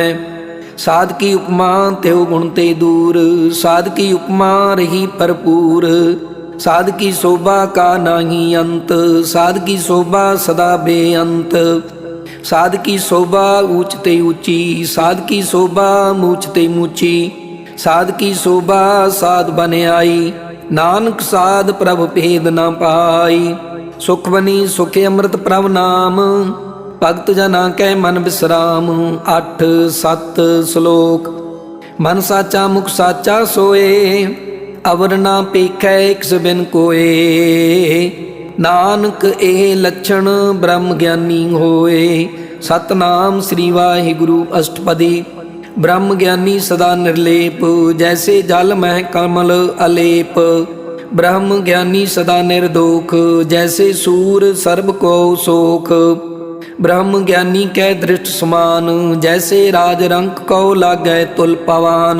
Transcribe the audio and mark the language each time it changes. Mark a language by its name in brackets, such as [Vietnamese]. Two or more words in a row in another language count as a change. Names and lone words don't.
[Hindi] साध की उपमा त्यो गुण ते दूर, साध की उपमा रही भरपूर। साध की शोभा का नाही अंत, साध की शोभा सदा बेअंत। साध की शोभा ऊंच ते ऊंची, साध की शोभा मूछ ते मूची। साध की शोभा साध बन आई, नानक साध प्रभ भेद न पाई। सुखवनी सुखे अमृत प्रभ नाम, भगत जना कै मन विश्राम। 8-7 श्लोक। मन साचा मुख साचा सोए, अवर ना पेखै किस बिन कोए। नानक ए लक्षण ब्रह्म ज्ञानी होए, सतनाम श्री वाहिगुरु अष्टपदी। ब्रह्म ज्ञानी सदा निर्लेप, जैसे जल मह कमल अलेप। ब्रह्म ज्ञानी सदा निर्दोख, जैसे सूर सर्ब को सोख। ब्रह्म ज्ञानी कै दृष्ट समान, जैसे राज रंक को लागै तुल पवान।